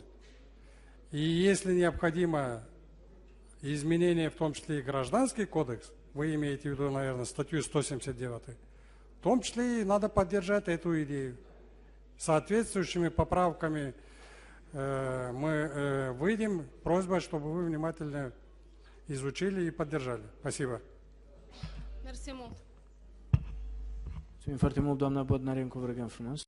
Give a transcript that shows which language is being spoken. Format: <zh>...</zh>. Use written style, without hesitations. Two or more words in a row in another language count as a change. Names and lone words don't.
<ru>И если необходимо изменение, в том числе и Гражданский кодекс, вы имеете в виду, наверное, статью 179, в том числе и надо поддержать эту идею. Соответствующими поправками мы выйдем. Просьба, чтобы вы внимательно изучили и поддержали. Спасибо.</ru> <ro>Mersi mult. Mulțumim foarte mult, doamna Bodnarencu, vă rugăm frumos.</ro>